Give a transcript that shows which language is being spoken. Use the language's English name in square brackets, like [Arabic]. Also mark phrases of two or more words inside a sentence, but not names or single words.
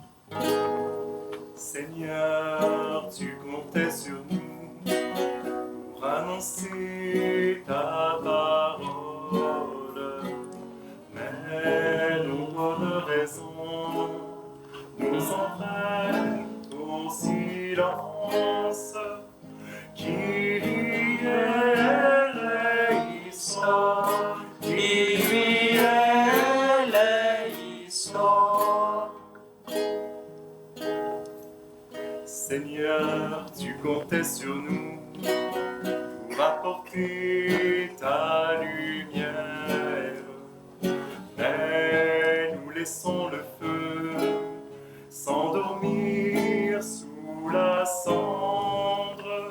[French] Seigneur, tu comptais sur nous pour annoncer ta parole, mais nos bonnes raisons nous entraînent au silence. [Greek] Kyrie eleison, Kyrie eleison. [French] Seigneur, tu comptais sur nous pour apporter ta lumière, mais nous laissons le feu s'endormir sous la cendre.